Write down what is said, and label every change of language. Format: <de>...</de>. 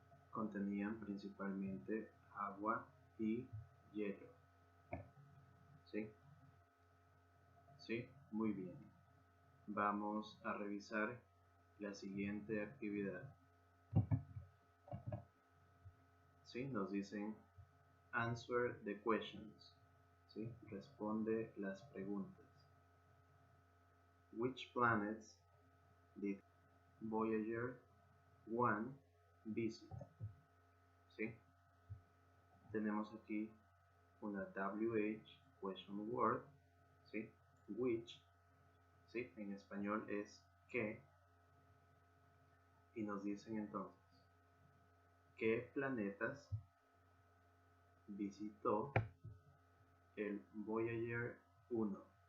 <es>Contenían principalmente agua y hielo. ¿Sí? ¿Sí? Muy bien. Vamos a revisar la siguiente actividad. ¿Sí? Nos dicen</es> <en>answer the questions.</en> <es>¿Sí? Responde las preguntas.</es> <en>Which planets did Voyager 1 visit?</en> <es>¿Sí? Tenemos aquí una WH question word, ¿sí? Which, ¿sí? En español es qué, y nos dicen entonces qué planetas visitó el Voyager 1.</es>